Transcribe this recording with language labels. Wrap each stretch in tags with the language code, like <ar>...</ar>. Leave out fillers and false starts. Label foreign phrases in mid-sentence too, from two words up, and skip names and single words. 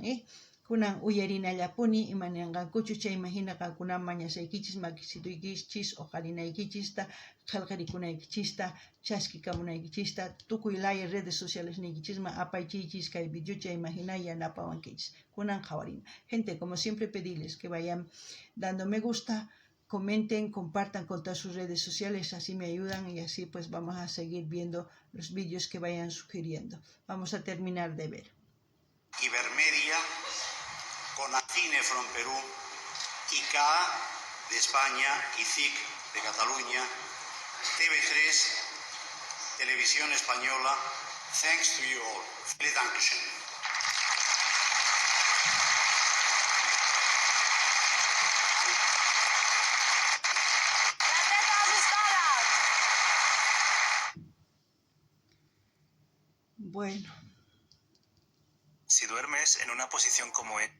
<qu>Kunan uyarinallapuni imaninqankuchu, chayma hina qankuna mañasaykichis, makisiruykichis, oqarinaykichista, qillqarikunaykichista, chaskikamunaykichista, tukuylaya</qu> <es>redes sociales</es> <qu>niykichisma apaychiychis kay video, chayma hina yanapawankichis. Kunan qhawarina.</qu> <es>Gente, como siempre pedirles que vayan dando me gusta, comenten, compartan con todas sus redes sociales, así me ayudan y así pues vamos a seguir viendo los vídeos que vayan sugiriendo. Vamos a terminar de ver. Ibermedia, con Cine from Perú, ICA de España, ICIC de Cataluña, TV3, Televisión Española.</es> <en>Thanks to you all.</en> <de>Vielen Dankeschön.</de> <es>Bueno. Si duermes en una posición como</es>